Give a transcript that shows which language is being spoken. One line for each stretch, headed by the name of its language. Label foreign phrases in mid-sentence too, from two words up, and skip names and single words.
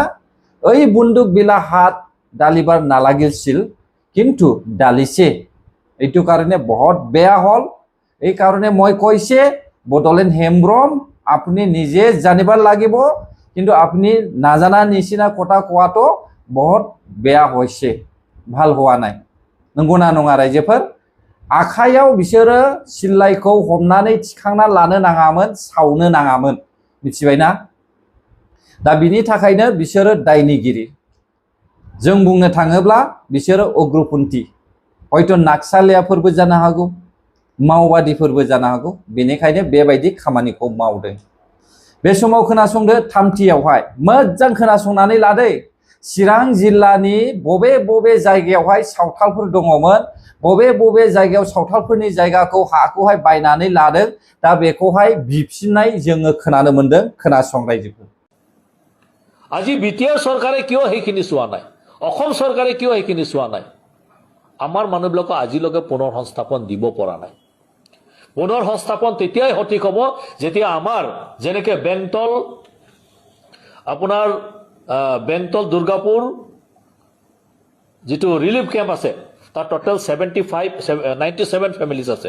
Assamese: এই বন্দুকবিলাক হাত ডালিবাৰ নালাগিছিল, কিন্তু ডালিছে। এইটো কাৰণে বহুত বেয়া হ'ল। এই কাৰণে মই কৈছে বড়োলেণ্ড হেমব্ৰম আপুনি নিজে জানিবাৰ লাগিব, কিন্তু আপুনি নাজানা নিচিনা কথা কোৱাটো বহুত বেয়া হৈছে, ভাল হোৱা নাই।
Bodo: নংগौना नङा रायजोफोर? आखायाव बिसोरो सिल्लाइखौ हमनानै थिखांना लानो नाङामोन, सावनो नाङामोन, मिथिबायना? दा बिनि थाखायनो बिसोरो दायनिगिरि। जों बुंनो थाङोब्ला बिसोरो उग्रपन्थी, हयथ' नाक्सालियाफोरबो जानो हागौ, माओवादीफोरबो जानो हागौ। बेनिखायनो बेबायदि खामानिखौ मावदों। बे समाव खोनासंदो थामथियावहाय, मोजां खोनासंनानै लादै। चिरां जिल्लानि बबे जायगायावहाय सावथालफोर दङमोन, बबे जायगायाव सावथालफोरनि जायगाखौ हाखौहाय बायनानै लादों, दा बेखौहाय बिफिननाय जोङो खोनानो मोनदों। खोनासं रायजोफोर।
Assamese: আজি বিটিআৰ চৰকাৰে কিয় সেইখিনি চোৱা নাই, অসম চৰকাৰে কিয় সেইখিনি চোৱা নাই? আমাৰ মানুহবিলাকক আজিলৈকে পুনৰ সংস্থাপন দিব পৰা নাই। পুনৰ সংস্থাপন তেতিয়াই সঠিক হ'ব যেতিয়া আমাৰ যেনেকৈ বেংটল দুৰ্গাপুৰ যিটো
English: relief camp
Assamese: আছে, তাত টোটেল 97 ফেমিলিজ আছে।